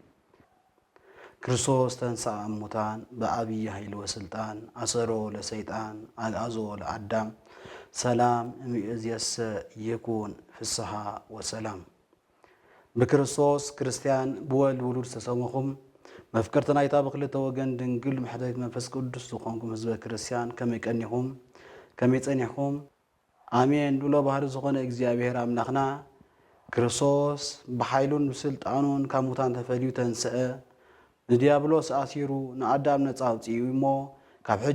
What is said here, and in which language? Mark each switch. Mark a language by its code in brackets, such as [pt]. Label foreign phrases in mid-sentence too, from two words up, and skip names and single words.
[gez] ክርስቶስ ተንሥአ እሙታን በዐቢይ ኃይል ወስልጣን አሰሮ ለሰይጣን አግዓዞ ለአዳም ሰላም እምይእዜሰ ይኩን ፍስሐ ወሰላም። [ti] በክርስቶስ ክርስቲያን ብወልድ ውሉድ ዝተሰመኹም መፍቀርቲ ናይታ ብክልተ ወገን ድንግል ምሕደሪት መንፈስ ቅዱስ ዝኾንኩም ህዝበ ክርስቲያን ከመይ ቀኒኹም ከመይ ጸኒሕኩም? አሜን። ሉለ ባህሪ ዝኾነ እግዚአብሔር አምላኽና ክርስቶስ ብሓይሉን ብስልጣኑን ካብ ሙታን ተፈልዩ ተንስአ ንዲያብሎስ አሲሩ ንአዳም ነፃ አውፅኡ እሞ ካብ ሕጂ